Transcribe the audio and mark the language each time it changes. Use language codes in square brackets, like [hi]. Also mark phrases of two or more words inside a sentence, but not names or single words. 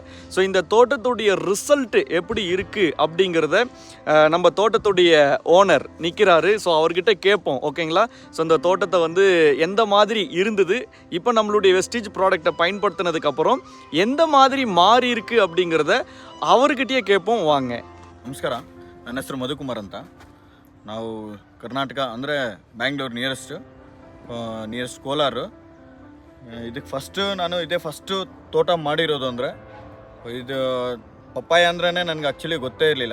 [ta] ஸோ இந்த தோட்டத்துடைய ரிசல்ட்டு எப்படி இருக்குது அப்படிங்கிறத நம்ம தோட்டத்துடைய ஓனர் நிற்கிறாரு. ஸோ அவர்கிட்ட கேட்போம். ஓகேங்களா, ஸோ இந்த தோட்டத்தை வந்து எந்த மாதிரி இருந்தது, இப்போ நம்மளுடைய வெஸ்டீஜ் ப்ராடக்டை பயன்படுத்தினதுக்கப்புறம் எந்த மாதிரி மாறி இருக்குது அப்படிங்கிறத அவர்கிட்டே கேட்போம் வாங்க. [kn] ನಮಸ್ಕಾರ, ನನ್ನ ಹೆಸರು ಮಧುಕುಮಾರ್ ಅಂತ. ನಾವು ಕರ್ನಾಟಕ ಅಂದರೆ ಬ್ಯಾಂಗ್ಳೂರು ನಿಯರೆಸ್ಟ್ ಕೋಲಾರ. ಇದಕ್ಕೆ ಫಸ್ಟು ತೋಟ ಮಾಡಿರೋದು ಅಂದರೆ ಇದು ಪಪ್ಪಾಯ ಅಂದ್ರೇ ನನಗೆ ಆ್ಯಕ್ಚುಲಿ ಗೊತ್ತೇ ಇರಲಿಲ್ಲ.